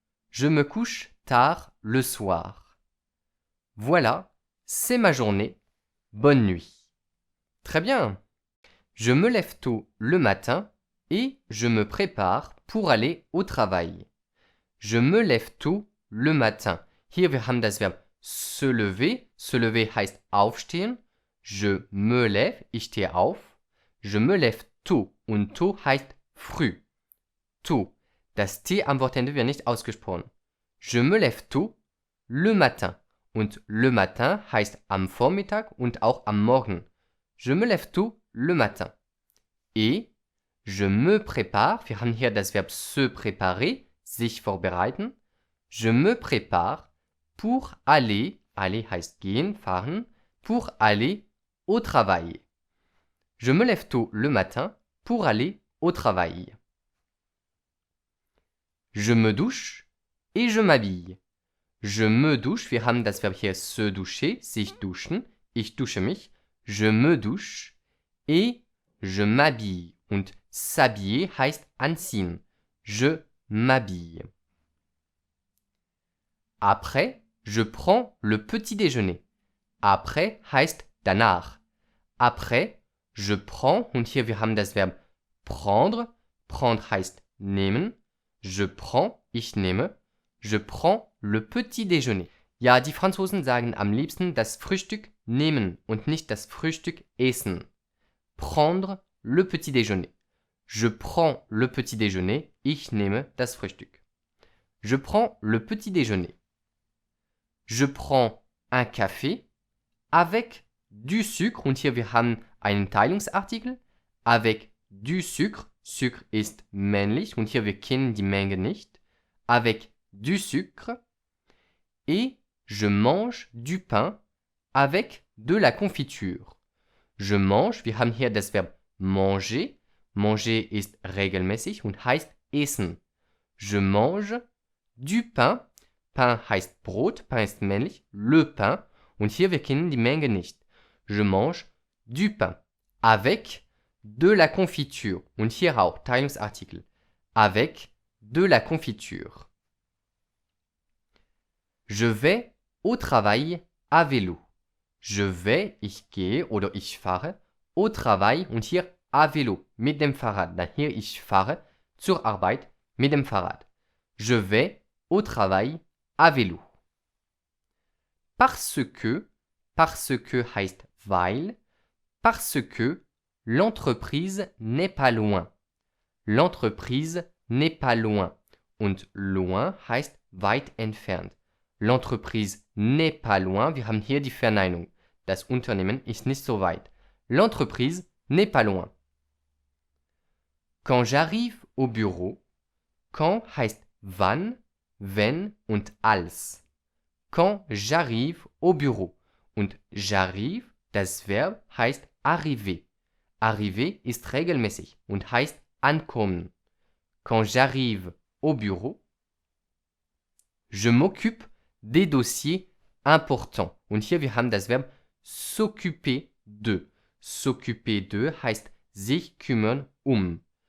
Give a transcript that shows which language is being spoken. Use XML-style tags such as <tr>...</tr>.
<fr>Je me couche tard le soir. Voilà, c'est ma journée. Bonne nuit. Très bien. Je me lève tôt le matin et je me prépare pour aller au travail. Je me lève tôt le matin.</fr> <de>Hier wir haben das Verb se lever.</de> <fr>Se lever</fr> <de>heißt aufstehen.</de> <fr>Je me lève,</fr> <de>ich stehe auf.</de> <fr>Je me lève tôt und tôt</fr> <de>heißt früh.</de> <fr>Tôt.</fr> <de>Das T am Wortende wird nicht ausgesprochen.</de> <fr>Je me lève tôt le matin.</fr> <de>Und le matin heißt am Vormittag und auch am Morgen.</de> <fr>Je me lève tôt le matin. Et je me prépare,</fr> <de>wir haben hier das Verb se préparer, sich vorbereiten.</de> <fr>Je me prépare pour aller, aller</fr> <de>heißt gehen, fahren,</de> <fr>pour aller au travail. Je me lève tôt le matin pour aller au travail. Je me douche et je m'habille. Je me douche,</fr> <de>wir haben das Verb hier se doucher, sich duschen. Ich dusche mich.</de> <fr>Je me douche et je m'habille.</fr> <de>Und s'habiller heißt anziehen.</de> <fr>Je m'habille. Après, je prends le petit déjeuner.</fr> <de>Après heißt danach.</de> <fr>Après, je prends,</fr> <de>und hier wir haben das Verb prendre. Prendre heißt nehmen.</de> <fr>Je prends,</fr> <de>ich nehme.</de> <fr>Je prends le petit déjeuner.</fr> <de>Ja, die Franzosen sagen am liebsten das Frühstück nehmen und nicht das Frühstück essen.</de> <fr>Prendre le petit déjeuner. Je prends le petit déjeuner.</fr> <de>Ich nehme das Frühstück.</de> <fr>Je prends le petit déjeuner. Je prends un café avec du sucre.</fr> <de>Und hier wir haben einen Teilungsartikel.</de> <fr>Avec du sucre.</fr> <de>Sucre ist männlich. Und hier wir kennen die Menge nicht.</de> <fr>Avec du sucre. Et je mange du pain avec de la confiture. Je mange,</fr> <de>wir haben hier das Verb manger. Manger ist regelmäßig und heißt essen.</de> <fr>Je mange du pain. Pain</fr> <de>heißt Brot,</de> <fr>Pain</fr> <de>ist männlich,</de> <fr>le pain.</fr> <de>Und hier wir kennen die Menge nicht.</de> <fr>Je mange du pain. Avec de la confiture.</fr> <de>Und hier auch Teilungsartikel.</de> <fr>Avec de la confiture. Je vais au travail à vélo. Je vais,</fr> <de>ich gehe oder ich fahre,</de> <fr>au travail</fr> <de>und hier</de> <fr>à vélo,</fr> <de>mit dem Fahrrad. Dann hier ich fahre zur Arbeit mit dem Fahrrad.</de> <fr>Je vais au travail à vélo. Parce que</fr> <de>heißt weil,</de> <fr>parce que l'entreprise n'est pas loin. L'entreprise n'est pas loin.</fr> <de>Und loin heißt weit entfernt.</de> <fr>L'entreprise n'est pas loin.</fr> <de>Wir haben hier die Verneinung. Das Unternehmen ist nicht so weit.</de> <fr>L'entreprise n'est pas loin. Quand j'arrive au bureau,</fr> <de>quand heißt wann, wenn und als.</de> <fr>Quand j'arrive au bureau.</fr> <de>Und</de> <fr>j'arrive,</fr> <de>das Verb heißt arriver. Arriver ist regelmäßig und heißt ankommen.</de> <fr>Quand j'arrive au bureau, je m'occupe des dossiers importants.</fr> <de>Und hier wir haben das Verb s'occuper de.</de> <fr>S'occuper de</fr> <de>heißt sich kümmern um.</de>